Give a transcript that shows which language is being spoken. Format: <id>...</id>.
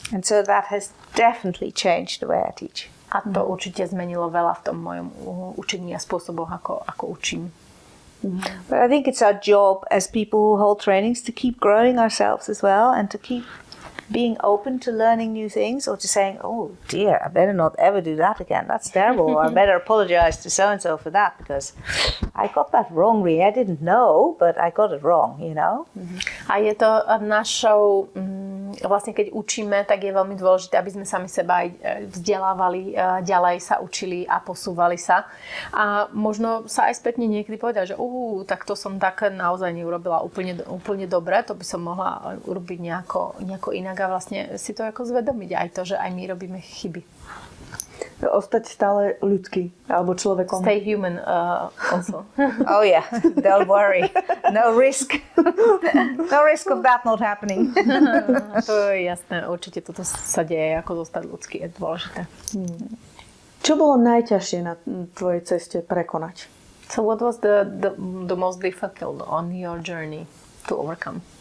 <en>And so that has definitely changed the way I teach.</en> <sk>A to určite zmenilo veľa v tom mojom učení a spôsoboch, ako učím.</sk> <en>But I think it's our job as people who hold trainings to keep growing ourselves as well and to keep being open to learning new things or to saying, oh dear, I better not ever do that again. That's terrible. Or I better apologize to so-and-so for that because I got that wrong really. I didn't know, but I got it wrong, you know.</en> <sk>A je to našou, vlastne keď učíme, tak je veľmi dôležité, aby sme sami seba aj vzdelávali, ďalej sa učili a posúvali sa. A možno sa aj spätne niekedy povedať, že tak to som tak naozaj neurobila úplne dobre, to by som mohla urobiť nejako inak a vlastne si to ako zvedomiť aj to, že aj my robíme chyby. Ostať stále ľudský alebo človekom.</sk> <en>Stay human also. Oh yeah, don't worry. No risk. No risk of that not happening.</en> <sk>To je jasné, určite toto sa deje, ako zostať ľudský, je dôležité. Čo bolo najťažšie na tvojej ceste prekonať?</sk> <en>So what was the most difficult on your journey to overcome?</en>